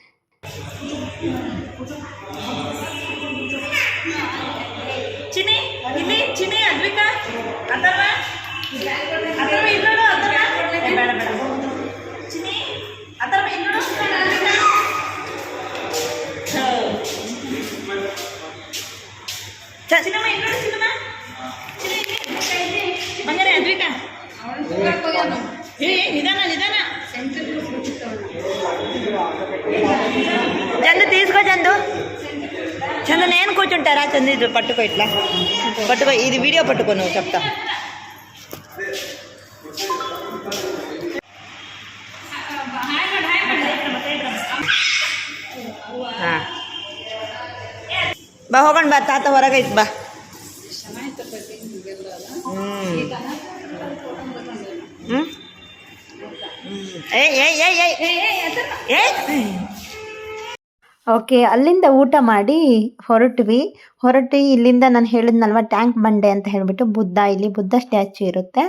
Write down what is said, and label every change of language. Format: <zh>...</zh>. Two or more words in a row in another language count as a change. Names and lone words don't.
<kn>ಚಿನಿ ಇಲ್ಲಿ ಚಿನಿ ಅದ್ವಿಕಾ ಅಥರ್ವ ಅಥರ್ವ ಇಲ್ಲೋಡು ಅಥರ್ವ ಬೇಡ ಬೇಡ ಚಿನಿ ಅಥರ್ವ ಇಲ್ಲೋಡು ಚಿನ್ನಮ್ಮ ಇಲ್ಲೋಡು ಚಿನ್ನಮ್ಮ ಚಿನಿ ಬಂಗಾರೆ ಅದ್ವಿಕಾ</kn> <te>నిదాన నిదాన చందు తీసుకో చందు చందు నేను కూర్చుంటారా చందు ఇది పట్టుకో ఇట్లా పట్టుకో ఇది వీడియో పట్టుకో నువ్వు చెప్తా</te> <kn>ಬಾ ಹೋಗೋಣ ಬಾ ತಾತ ಹೊರಗೈತ್ ಬಾ ಓಕೆ, ಅಲ್ಲಿಂದ ಊಟ ಮಾಡಿ ಹೊರಟು ಇಲ್ಲಿಂದ ನಾನು ಹೇಳಿದ್ನಲ್ವ ಟ್ಯಾಂಕ್ ಬಂಡೆ ಅಂತ ಹೇಳಿಬಿಟ್ಟು ಇಲ್ಲಿ ಬುದ್ಧ ಸ್ಟ್ಯಾಚ್ಯೂ ಇರುತ್ತೆ.</kn>